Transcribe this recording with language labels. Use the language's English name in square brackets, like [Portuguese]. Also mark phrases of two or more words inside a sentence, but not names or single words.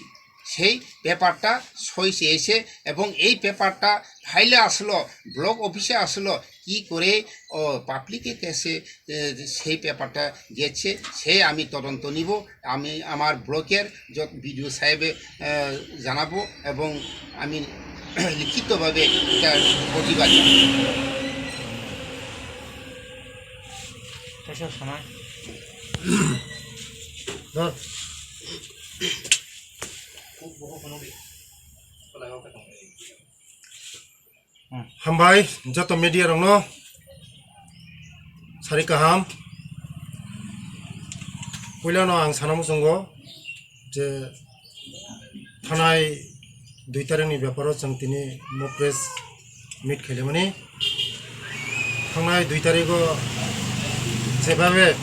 [Bangla] সেই পেপারটা সই চেয়েছে এবং এই পেপারটা ফাইলে আসলো, ব্লক অফিসে আসলো, কি করে পাবলিকের কাছে সেই পেপারটা গেছে সেই আমি তদন্ত নিব। আমি আমার ব্লকের বিডিও সাহেবে জানাবো এবং আমি লিখিতভাবে এটার প্রতিবাদ সময় [Bodo] हामबाय जत मीडिया रंग सारि गाहाम पहिलानो आं सानामु जोंगो जे थानाय 2 तारिखनि ब्यापाराव जों दिनै [English] press meet [Bodo] खालामनि थांनाय 2 तारिखआव जेभाबे